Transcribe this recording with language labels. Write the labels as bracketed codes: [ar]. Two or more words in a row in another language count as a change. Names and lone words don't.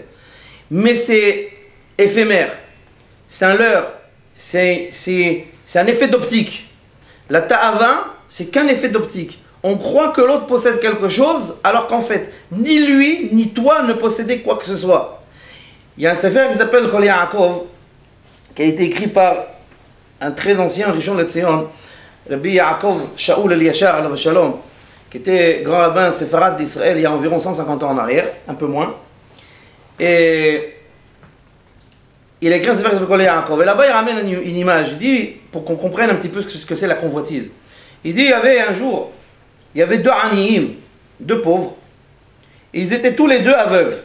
[fr] Mais c'est éphémère, c'est un leurre, c'est un effet d'optique. La ta'ava, c'est qu'un effet d'optique. On croit que l'autre possède quelque chose, alors qu'en fait, ni lui, ni toi ne possédez quoi que ce soit. Il y a un sefer qui s'appelle Kol Yaakov, qui a été écrit par un très ancien Rishon LeZion, Rabbi Yaakov Shaul El-Yashar [he] עליו שלום, [fr] qui était grand rabbin séfarade d'Israël il y a environ 150 ans en arrière, un peu moins. Et il a écrit un sefer qui s'appelle Kol Yaakov. Et là-bas, il ramène une image. Il dit, pour qu'on comprenne un petit peu ce que c'est la convoitise. Il dit, il y avait un jour, il y avait 2 aniyim, 2 pauvres, et ils étaient tous les 2 aveugles.